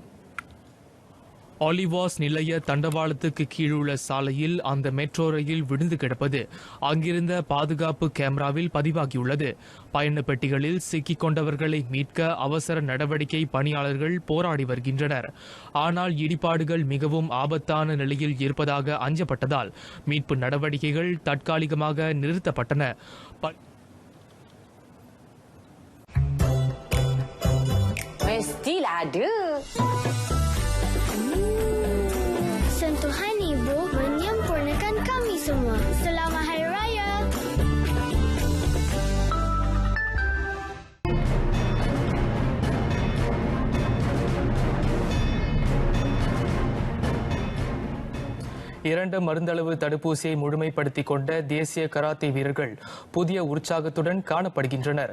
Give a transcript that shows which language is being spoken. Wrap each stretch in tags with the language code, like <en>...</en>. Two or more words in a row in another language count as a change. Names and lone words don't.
<ta>ஆலிவாஸ் நிலைய தண்டவாளத்துக்கு கீழுள்ள சாலையில் அந்த மெட்ரோ ரயில் விழுந்து கிடப்பது அங்கிருந்த பாதுகாப்பு கேமராவில் பதிவாகியுள்ளது. பயண பெட்டிகளில் சிக்கிக் கொண்டவர்களை மீட்க அவசர நடவடிக்கை பணியாளர்கள் போராடி வருகின்றனர். ஆனால் இடிபாடுகள் மிகவும் ஆபத்தான நிலையில் இருப்பதாக அஞ்சப்பட்டதால் மீட்பு நடவடிக்கைகள் தற்காலிகமாக நிறுத்தப்பட்டன.</ta> <ms>Mestilah ada. Sentuhan ibu menyempurnakan kami semua. Selamat Hari Raya.</ms> <ta>இரண்டு மருந்தளவு தடுப்பூசியை முழுமைப்படுத்திக் கொண்ட தேசிய கராத்தே வீரர்கள் புதிய உற்சாகத்துடன் காணப்படுகின்றனர்.</ta>